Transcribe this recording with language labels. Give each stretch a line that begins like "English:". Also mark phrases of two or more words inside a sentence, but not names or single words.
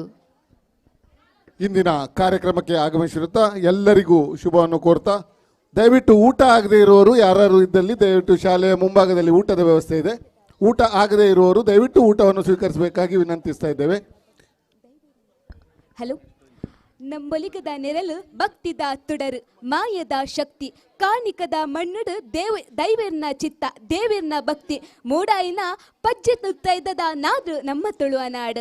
Kannada: ಇಂದಿನ ಕಾರ್ಯಕ್ರಮಕ್ಕೆ ಆಗಮಿಸಿರುತ್ತಾ ಎಲ್ಲರಿಗೂ ಶುಭವನ್ನು ಕೋರ್ತಾ, ದಯವಿಟ್ಟು ಊಟ ಆಗದೇ ಇರುವವರು ಯಾರು ಇದ್ದಲ್ಲಿ ದಯವಿಟ್ಟು ಶಾಲೆಯ ಮುಂಭಾಗದಲ್ಲಿ ಊಟದ ವ್ಯವಸ್ಥೆ ಇದೆ. ಊಟ ಆಗದೇ ಇರುವವರು ದಯವಿಟ್ಟು ಊಟವನ್ನು ಸ್ವೀಕರಿಸಬೇಕಾಗಿ ವಿನಂತಿಸ್ತಾ ಇದ್ದೇವೆ.
Tulu: ಹಲೋ, ನಂಬಲಿಗದ ನೆರಳು ಭಕ್ತಿದ ತುಡರು ಮಾಯದ ಶಕ್ತಿ ಕಾಣಿಕದ ಮಣ್ಣುಡು ದೈವರ್ನ ಚಿತ್ತ ದೇವರ್ನ ಭಕ್ತಿ ಮೂಡಾಯಿನ ಪಜ್ಜೆ ತುತ್ತೈದದ ನಾಡು ನಮ್ಮ ತುಳುವ ನಾಡು.